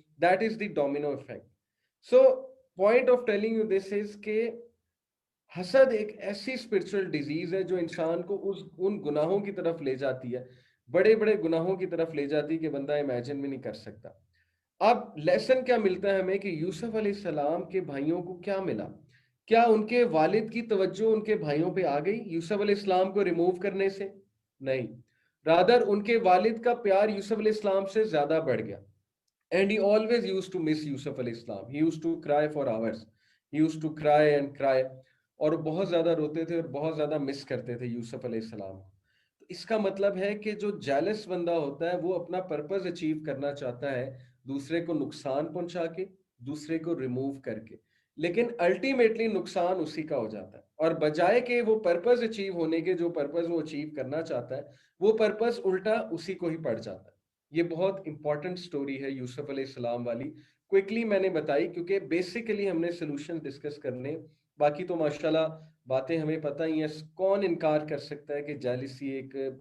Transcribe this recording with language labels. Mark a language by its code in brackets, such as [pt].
[en] That is the domino effect. So point of telling you this is [ur] کہ حسد ایک ایسی اسپرچل ڈیزیز ہے جو انسان کو ان گناہوں کی طرف لے جاتی ہے, بڑے بڑے گناہوں کی طرف لے جاتی ہے کہ بندہ امیجن بھی نہیں کر سکتا. اب لیسن کیا ملتا ہے ہمیں کہ یوسف علیہ السلام کے بھائیوں کو کیا ملا؟ کیا ان کے والد کی توجہ ان کے بھائیوں پہ آ گئی یوسف علیہ السلام کو ریموو کرنے سے؟ نہیں, رادر ان کے والد کا پیار یوسف علیہ السلام سے زیادہ بڑھ گیا. [en] And he always used to miss Yusuf علیہ السلام. He used to cry for hours. He used to cry and cry. [ur] اور بہت زیادہ روتے تھے اور بہت زیادہ مس کرتے تھے یوسف علیہ السلام. تو اس کا مطلب ہے کہ جو جیلس بندہ ہوتا ہے وہ اپنا پرپز اچیو کرنا چاہتا ہے دوسرے کو نقصان پہنچا کے, دوسرے کو ریموو کر کے. لیکن الٹیمیٹلی نقصان اسی کا ہو جاتا ہے، اور بجائے کہ وہ پرپز اچیو ہونے کے، جو پرپز وہ اچیو کرنا چاہتا ہے، وہ پرپز الٹا اسی کو ہی پڑ جاتا ہے۔ یہ بہت امپورٹنٹ سٹوری ہے یوسف علیہ السلام والی، کوئکلی میں نے بتائی کیونکہ بیسیکلی ہم نے سولوشن ڈسکس کرنے، باقی تو ماشاءاللہ باتیں ہمیں پتہ ہی ہیں۔ کون انکار کر سکتا ہے کہ جیلسی ایک